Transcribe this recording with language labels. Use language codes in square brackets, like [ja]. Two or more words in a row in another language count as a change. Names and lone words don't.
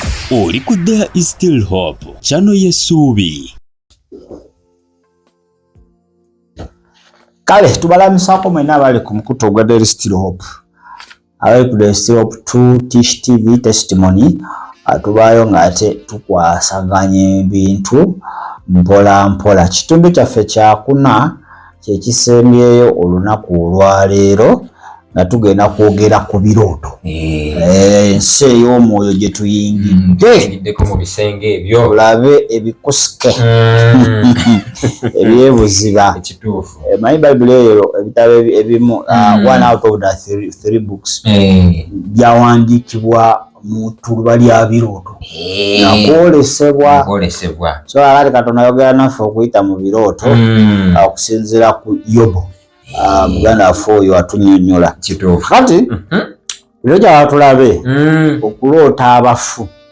[lg] Oli ku There is Still Hope, channel y'essuubi. Kale tubalamusako mwena abali ku mukutu gwa There is Still Hope. Abali ku There is Still Hope 2 Tish TV testimony atubayo ngate tukwasaganya ebintu mpola mpola. Kitundu kyaffe kyakuna kyekisembyeyo olunaku olwaleero nga tugenda kwogera ku birooto. Ensi ey'omwoyo gye tuyingidde mu bisenge ebyo tulabe ebikusike ebyebuziba ekituufu. [en] My Bible [lg] eyo ebitabo ebimu [en] one out of the three books [lg] byawandiikibwa mu tuluba lya birooto nakwolesebwa. So alali Katonda ayogera naffe okuyita mu birooto okusinziira ku Yobu. Muganda waffe oyo atunyonnyola kati biro gyaba tulabe okuloota abafu